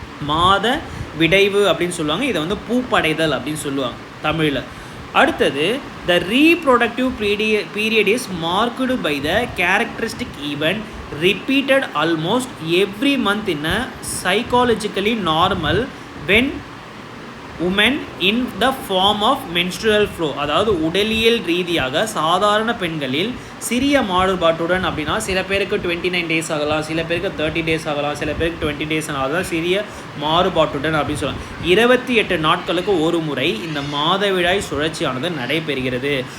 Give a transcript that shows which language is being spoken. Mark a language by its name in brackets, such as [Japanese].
[Tamil] மாத விடைவு அப்படின்னு சொல்லுவாங்க. இதை வந்து பூப்படைதல் அப்படின்னு சொல்லுவாங்க தமிழில். அடுத்தது [English] The reproductive period is marked by the characteristic event repeated almost every month in a psychologically normal when women in the form of menstrual flow. [Tamil] அதாவது உடலியல் ரீதியாக சாதாரண பெண்களில் சிறிய மாறுபாட்டுடன், அப்படின்னா சில பேருக்கு 29 டேஸ் ஆகலாம், சில பேருக்கு 30 டேஸ் ஆகலாம், சில பேருக்கு 20 டேஸ் ஆகலாம், சிறிய மாறுபாட்டுடன் அப்படின்னு சொல்லலாம். 28 நாட்களுக்கு ஒரு முறை இந்த மாதவிடாய் சுழற்சியானது நடைபெறுகிறது.